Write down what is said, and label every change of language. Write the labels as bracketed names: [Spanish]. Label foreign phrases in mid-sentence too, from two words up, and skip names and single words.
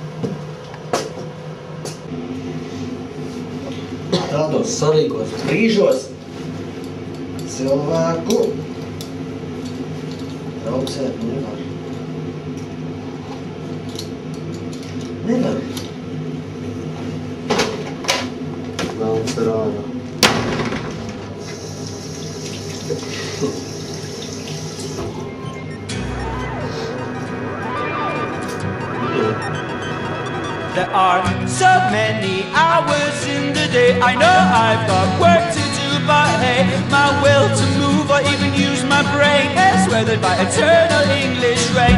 [Latvian] Tādos svarīgos brīžos cilvēku traucēt nevar. Nevar. Velns rāja. [English] There are so many hours in the day. I know I've got work to do, but hey, my will to move or even use my brain is weathered by eternal English rain.